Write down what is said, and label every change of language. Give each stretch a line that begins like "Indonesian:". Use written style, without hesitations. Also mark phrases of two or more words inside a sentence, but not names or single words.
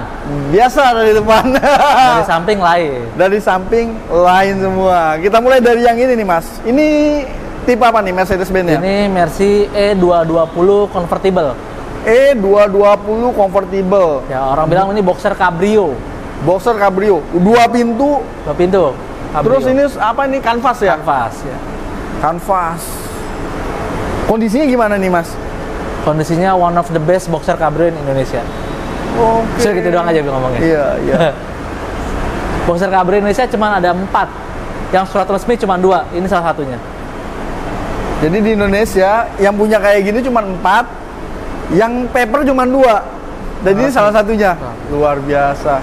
Indonesian: Biasa dari depan. Dari samping lain. Dari samping lain semua. Kita mulai dari yang ini nih mas. Ini tipe apa nih Mercedes-Benz-nya? Ini Mercy E220 convertible. E220 convertible. Ya orang bilang ini boxer cabrio. Boxer cabrio. 2 pintu. 2 pintu. Cabrio. Terus ini apa ini canvas ya? Canvas ya. Canvas. Kondisinya gimana nih mas?
English: Kondisinya one of the best boxer cabrio in Indonesia.
Indonesian: Oke. Bisa gitu doang aja ngomongnya. Iya, iya. Boxer cabrio Indonesia cuma ada 4. Yang surat resmi cuma 2. Ini salah satunya. Jadi di Indonesia yang punya kayak gini cuma 4, yang paper cuma 2. Dan ini salah satunya. Luar biasa.